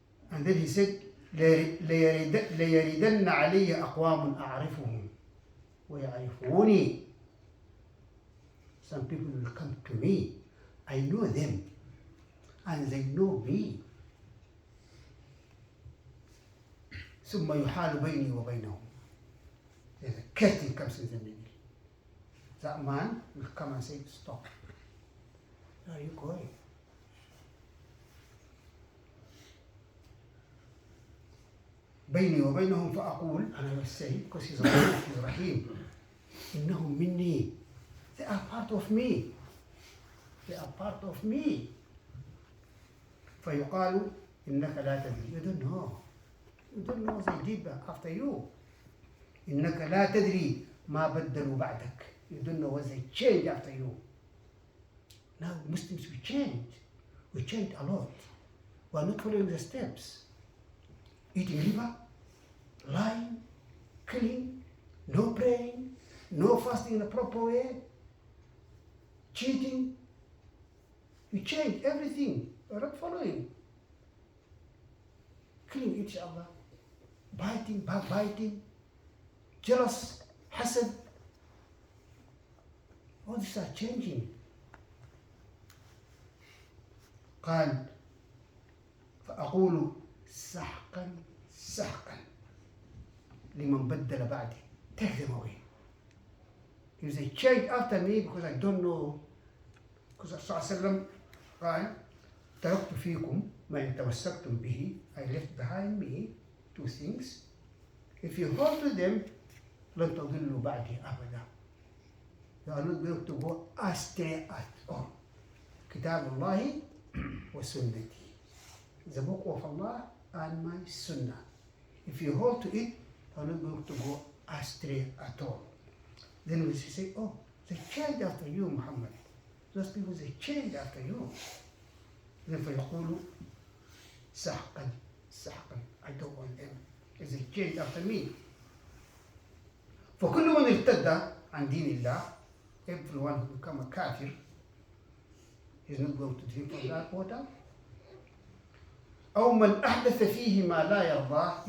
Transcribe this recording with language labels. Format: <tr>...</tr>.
<en>And then he said,</en> <ar>ليردن علي أقوام أعرفهم ويعرفوني.</ar> <en>Some people will come to me. I know them and they know me.</en> <ar>ثم يحال بيني وبينهم.</ar> <en>There's a curtain comes in the middle. That man will come and say, stop. Where are you going?</en> <ar>بيني وبينهم فأقول,</ar> <en>and I will say, because he's Rahim,</en> <ar>إنهم مني.</ar> <en>They are part of me. They are part of me.</en> <ar>فيقال إنك لا تدري.</ar> <en>You don't know. You don't know what they did after you.</en> <ar>إنك لا تدري ما بدلوا بعدك.</ar> <en>You don't know what they changed after you. Now Muslims, we change. We change a lot. We are not following the steps. Eating riba, lying, killing, no praying, no fasting in a proper way, cheating. We change everything. We are not following. Killing each other, biting, backbiting, jealous, hasad. All these are changing.</en> <ar>قال فأقول سحقا سحقا لمن بدل بعدي.</ar> <en>Take them away. If they change after me because I don't know, because</en> <ar>صلى الله عليه وسلم قال تركت فيكم ما إن تمسكتم به.</ar> <en>I left behind me two things. If you hold to them</en> <ar>لن تضلوا بعدي أبدا.</ar> <en>You are not going to go astray at all.</en> <ar>كتاب الله وسنتي.</ar> <en>The book of Allah and my sunnah. If you hold to it, you are not going to go astray at all. Then we say, oh, they changed after you, Muhammad. Those people, they changed after you. Then</en> <ar>فيقولوا سحقا سحقا.</ar> <en>I don't want them. If they changed after me.</en> <ar>فكل من ارتد عن دين الله,</ar> <en>everyone who become a kafir, is not going to drink from that water.</en> <ar>أو من أحدث فيه ما لا يرضاه.</ar>